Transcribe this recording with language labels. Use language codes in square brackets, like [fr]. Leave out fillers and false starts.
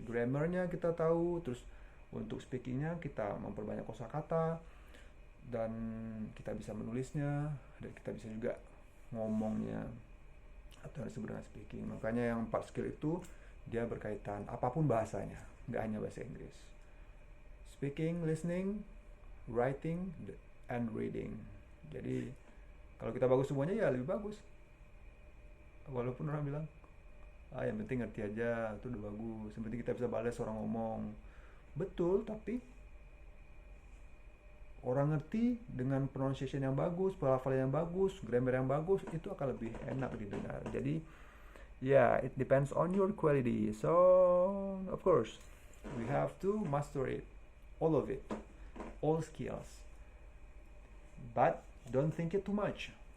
[id] Grammarnya kita tahu, terus untuk speakingnya kita memperbanyak kosakata, dan kita bisa menulisnya, dan kita bisa juga ngomongnya atau yang disebut dengan speaking. Makanya yang 4 skill itu dia berkaitan apapun bahasanya, nggak hanya bahasa Inggris. [en] Speaking, listening, writing, and reading. [id] Jadi kalau kita bagus semuanya ya lebih bagus. Walaupun orang bilang, yang penting ngerti aja, itu udah bagus. Yang penting kita bisa balas orang ngomong. Betul, tapi orang ngerti dengan pronunciation yang bagus, pelafalan yang bagus, grammar yang bagus, itu akan lebih enak didengar. [en] Jadi it depends on your quality. So of course we have to master it, all of it, all skills. But don't think it too much.